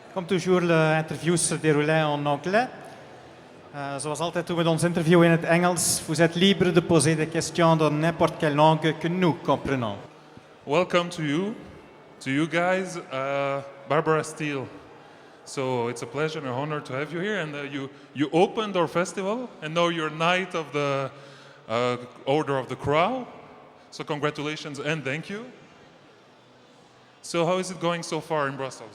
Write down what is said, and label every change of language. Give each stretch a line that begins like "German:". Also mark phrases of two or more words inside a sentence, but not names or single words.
French: Comme toujours, l'interview se déroulait en anglais.
Dutch: Zoals altijd doen we ons interview in het Engels.
French: Vous êtes libre de poser des questions dans n'importe quelle langue que nous comprenons.
English: Welcome to you guys, Barbara Steele. So it's a pleasure and an honor to have you here. And you opened our festival, and now you're Knight of the Order of the Crow. So congratulations and thank you. So how is it going so far in Brussels?